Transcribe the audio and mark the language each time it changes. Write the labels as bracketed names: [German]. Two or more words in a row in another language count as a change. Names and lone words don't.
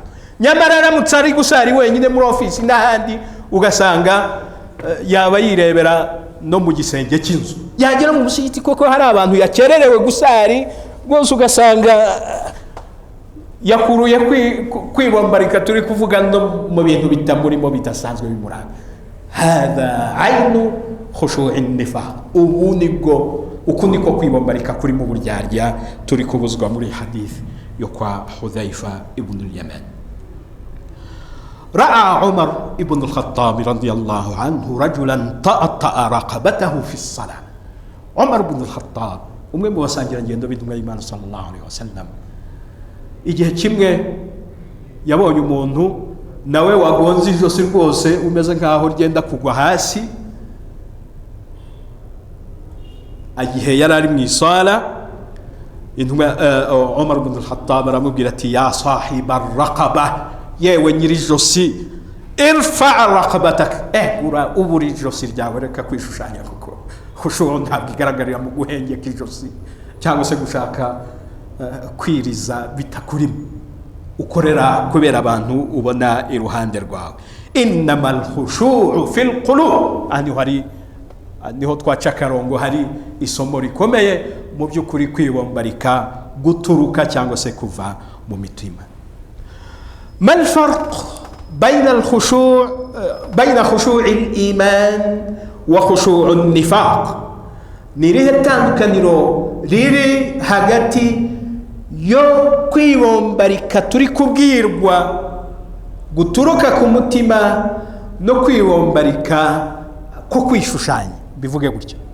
[Kinyarwanda] nyamara aramutse ari gusari wenyine muri ofisi n'ahandi, ugasanga yaba yirebera no mu gisenge cy'inzu, yagera mu musigiti koko hari abantu yakererewe gusari rwose, ugasanga yakuruye kwibombarika turi kuvuga no mu bintu bitamurimo bidasanzwe bimuranga. [Arabic] هذا عين خشوع النفاق. [Kinyarwanda] Ubu nibwo uku niko kwibombarika kuri mu buryarya turi kubuzwa muri hadith yo kwa Hudhaifa ibn al-Yaman. [Arabic] رأى عمر بن الخطاب رضي الله عنه رجلا طأطأ رقبته في الصلاة. [Kinyarwanda] Umar ibn al-Khattab umwe mu basangira ngendo b'intumwa y'Imana [Arabic] صلى الله عليه وسلم, [Kinyarwanda] igihe kimwe yabonye umuntu nawe wagonze ijosi rwose umeze nkaho ryenda kugwa hasi. Igihe yari ari mu isala, intumwa Umar ibn al-Khattab aramubwira ati [Arabic] يا صاحب الرقبة, [Kinyarwanda] yewe nyiri ijosi, [Arabic] ارفع رقبتك, [Kinyarwanda] ubura ijosi ryawe, reka kwishushanya kuko khushu' ntabwo igaragarira mu guhengeka ijosi cyangwa se gushaka kwiriza bitakurimo, ukorera kubera abantu ubona iruhande rwawe. [Arabic] إنما الخشوع في القلوب. [Kinyarwanda] Niho twaca akarongo, hari isomo rikomeye mu by'ukuri kwibombarika guturuka cyangwa se kuva mu mitima. [Arabic] ما الفرق بين خشوع الإيمان وخشوع النفاق. [Kinyarwanda] Ni irihe tandukaniro riri hagati yo kwibombarika turi kubwirwa guturuka ku mutima no kwibombarika ko kwishushanya, bivuge gutya.